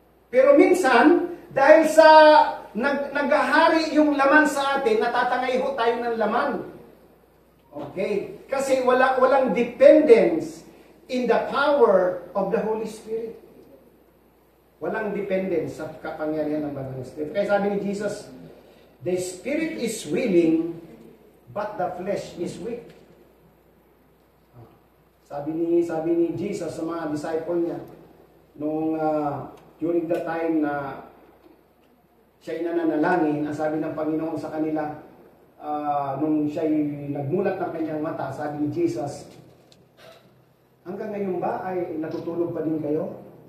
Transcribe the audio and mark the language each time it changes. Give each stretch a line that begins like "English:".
Filipino: Pero minsan, dahil sa naghahari yung laman sa atin, natatangay ho tayo ng laman. Okay? Kasi walang
English: dependence in the power of the Holy Spirit.
Filipino: Walang dependence sa kapangyarihan ng banal na Espiritu. Kaya sabi ni Jesus,
English: the Spirit is willing, but the flesh is weak.
Filipino: Sabi ni Jesus sa mga disciple niya, nung
English: during the time
Filipino: na siya'y nananalangin, ang sabi ng Panginoon sa kanila, nung siya'y nagmulat ng kanyang mata, sabi ni Jesus, hanggang ngayon ba ay natutulog pa din kayo?